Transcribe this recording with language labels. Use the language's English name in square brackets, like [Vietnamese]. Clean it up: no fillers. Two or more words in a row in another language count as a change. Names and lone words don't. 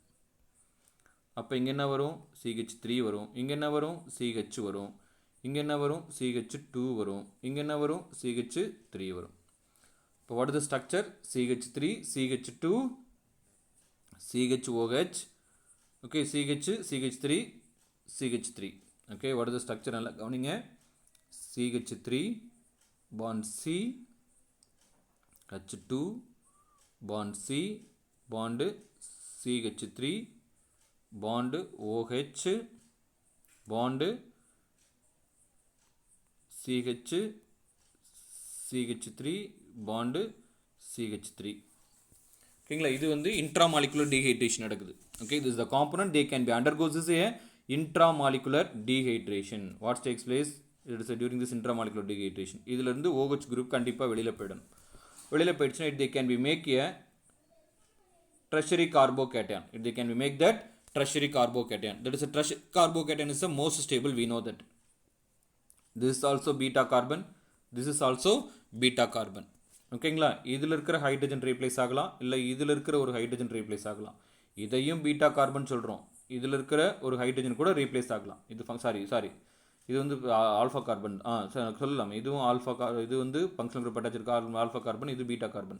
[Tamil] அப்போ இங்கே என்ன வரும், CH3 வரும், இங்கே என்ன வரும், CH வரும், இங்கே என்ன வரும், CH2 வரும், இங்கே என்ன வரும், CH3 வரும். [English] இப்போ what is the structure, CH3 CH2 CHOH, ஓகே, CH3 CH3. okay, what is the structure [Tamil] நல்லா கவனிங்க, [English] CH3 bond C H2 bond C bond CH3 bond OH bond CH CH3 bond CH3. [Tamil] ஓகேங்களா, இது வந்து [English] intramolecular dehydration [Tamil] நடக்குது. ஓகே, [English] this is the component they can be undergoes is a intramolecular dehydration. What takes place, it is during this intramolecular dehydration. [Tamil] இதில் இருந்து OH குரூப் கண்டிப்பாக வெளியில் போயிடும். வெளியில் போயிடுச்சுன்னா [English] they can be make a tertiary carbocation. They can be make that tertiary carbocation. That is a tertiary carbocation is the most stable, we know that. This is also beta carbon, this is also beta carbon. [Tamil] ஓகேங்களா, இதில் இருக்கிற [English] hydrogen replace [Tamil] ஆகலாம், இல்லை இதில் இருக்கிற ஒரு [English] hydrogen replace [Tamil] ஆகலாம். இதையும் [English] beta carbon [Tamil] சொல்கிறோம், இதில் இருக்கிற ஒரு ஹைட்ரஜன் கூட ரீப்ளேஸ் ஆகலாம். இது சாரி இது வந்து [English] alpha carbon, [Tamil] சொல்லலாம், இதுவும் இது வந்து [English] functional group attach alpha carbon, [Tamil] இது [English] beta carbon.